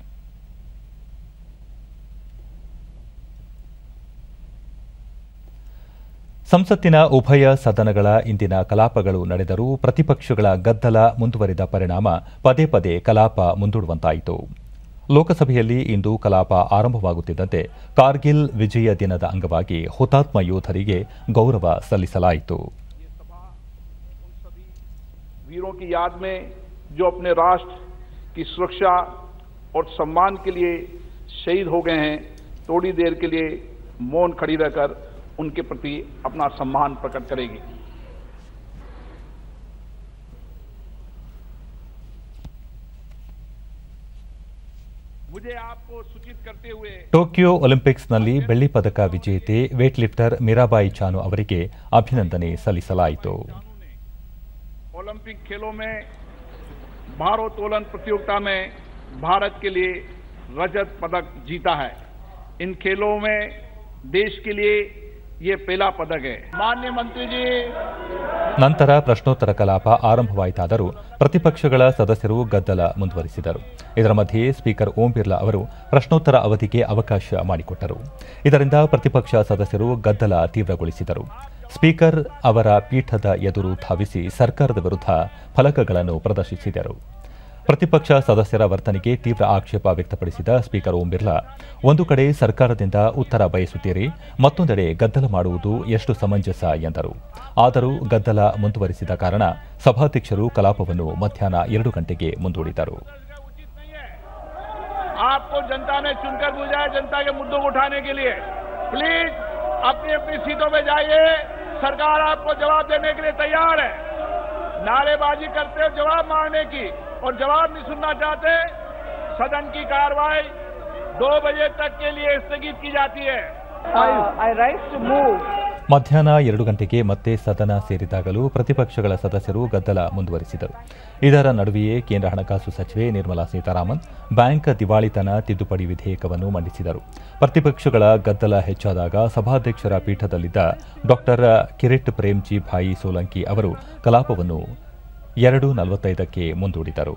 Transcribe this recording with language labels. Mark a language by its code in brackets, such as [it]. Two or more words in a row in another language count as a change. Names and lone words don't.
[kn] ಸಂಸತ್ತಿನ ಉಭಯ ಸದನಗಳ ಇಂದಿನ ಕಲಾಪಗಳು ನಡೆದರೂ ಪ್ರತಿಪಕ್ಷಗಳ ಗದ್ದಲ ಮುಂದುವರಿದ ಪರಿಣಾಮ ಪದೇ ಪದೇ ಕಲಾಪ ಮುಂದೂಡುವಂತಾಯಿತು. ಲೋಕಸಭೆಯಲ್ಲಿ ಇಂದು ಕಲಾಪ ಆರಂಭವಾಗುತ್ತಿದ್ದಂತೆ ಕಾರ್ಗಿಲ್ ವಿಜಯ ದಿನದ ಅಂಗವಾಗಿ ಹುತಾತ್ಮ ಯೋಧರಿಗೆ ಗೌರವ ಸಲ್ಲಿಸಲಾಯಿತು. [hi] वीरों की याद में जो अपने राष्ट्र की सुरक्षा और सम्मान के लिए शहीद हो गए हैं, थोड़ी देर के लिए मौन खड़ी रहकर उनके प्रति अपना सम्मान प्रकट करेगी. मुझे आपको सूचित करते हुए [kn] ಟೋಕಿಯೋ ಒಲಿಂಪಿಕ್ಸ್ನಲ್ಲಿ ಬೆಳ್ಳಿ ಪದಕ ವಿಜೇತೆ ವೇಟ್ ಲಿಫ್ಟರ್ ಮೀರಾಬಾಯಿ ಚಾನು ಅವರಿಗೆ ಅಭಿನಂದನೆ ಸಲ್ಲಿಸಲಾಯಿತು. [hi] ओलंपिक खेलों में भारोत्तोलन प्रतियोगिता में भारत के लिए रजत पदक जीता है. इन खेलों में देश के लिए ये पहला पदक है. माननीय मंत्री जी, [kn] ನಂತರ ಪ್ರಶ್ನೋತ್ತರ ಕಲಾಪ ಆರಂಭವಾಯಿತಾದರೂ ಪ್ರತಿಪಕ್ಷಗಳ ಸದಸ್ಯರು ಗದ್ದಲ ಮುಂದುವರಿಸಿದರು. ಇದರ ಮಧ್ಯೆ ಸ್ಪೀಕರ್ ಓಂ ಬಿರ್ಲಾ ಅವರು ಪ್ರಶ್ನೋತ್ತರ ಅವಧಿಗೆ ಅವಕಾಶ ಮಾಡಿಕೊಟ್ಟರು. ಇದರಿಂದ ಪ್ರತಿಪಕ್ಷ ಸದಸ್ಯರು ಗದ್ದಲ ತೀವ್ರಗೊಳಿಸಿದರು. ಸ್ಪೀಕರ್ ಅವರ ಪೀಠದ ಎದುರು ಧಾವಿಸಿ ಸರ್ಕಾರದ ವಿರುದ್ಧ ಫಲಕಗಳನ್ನು ಪ್ರದರ್ಶಿಸಿದರು. ಪ್ರತಿಪಕ್ಷ ಸದಸ್ಯರ ವರ್ತನೆಗೆ ತೀವ್ರ ಆಕ್ಷೇಪ ವ್ಯಕ್ತಪಡಿಸಿದ ಸ್ಪೀಕರ್ ಓಂ ಬಿರ್ಲಾ, ಒಂದು ಕಡೆ ಸರ್ಕಾರದಿಂದ ಉತ್ತರ ಬಯಸುತ್ತೀರಿ, ಮತ್ತೊಂದೆಡೆ ಗದ್ದಲ ಮಾಡುವುದು ಎಷ್ಟು ಸಮಂಜಸ ಎಂದರು. ಆದರೂ ಗದ್ದಲ ಮುಂದುವರಿಸಿದ ಕಾರಣ ಸಭಾಧ್ಯಕ್ಷರು ಕಲಾಪವನ್ನು ಮಧ್ಯಾಹ್ನ 2 ಗಂಟೆಗೆ ಮುಂದೂಡಿದರು. [hi] आपको जनता ने चुनकर भेजा है जनता के मुद्दों को उठाने के लिए। प्लीज अपनी अपनी सीटों पे जाइए, सरकार आपको जवाब देने के लिए तैयार है। नारेबाजी करते हो जवाब मांगने की और जवाब नहीं सुनना चाहते, सदन की कार्रवाई 2 बजे तक के लिए स्थगित की जाती है। [en] I rise to move. [kn] ಮಧ್ಯಾಹ್ನ 2 ಗಂಟೆಗೆ ಮತ್ತೆ ಸದನ ಸೇರಿದಾಗಲೂ ಪ್ರತಿಪಕ್ಷಗಳ ಸದಸ್ಯರು ಗದ್ದಲ ಮುಂದುವರಿಸಿದರು. ಇದರ ನಡುವೆಯೇ ಕೇಂದ್ರ ಹಣಕಾಸು ಸಚಿವೆ ನಿರ್ಮಲಾ ಸೀತಾರಾಮನ್ ಬ್ಯಾಂಕ್ ದಿವಾಳಿತನ ತಿದ್ದುಪಡಿ ವಿಧೇಯಕವನ್ನು ಮಂಡಿಸಿದರು. ಪ್ರತಿಪಕ್ಷಗಳ ಗದ್ದಲ ಹೆಚ್ಚಾದಾಗ ಸಭಾಧ್ಯಕ್ಷರ ಪೀಠದಲ್ಲಿದ್ದ ಡಾ ಕಿರಿಟ್ ಪ್ರೇಮ್ಜಿ ಭಾಯಿ ಸೋಲಂಕಿ ಅವರು ಕಲಾಪವನ್ನು 2:45ಕ್ಕೆ ಮುಂದೂಡಿದರು.